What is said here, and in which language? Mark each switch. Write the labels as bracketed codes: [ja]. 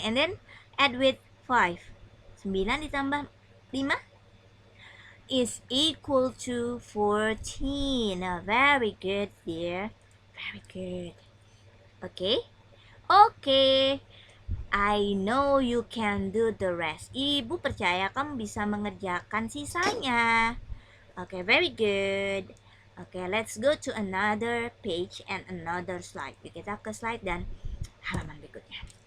[en] And then add with 5. 9 [id] ditambah [en] 5 is equal to 14. Very good, dear. Very good. Okay? Okay. I know you can do the rest. [id] Ibu percaya kamu bisa mengerjakan sisanya. [en] Okay, very good. Okay, let's go to another page and another slide. [id] Kita ke slide dan halaman berikutnya.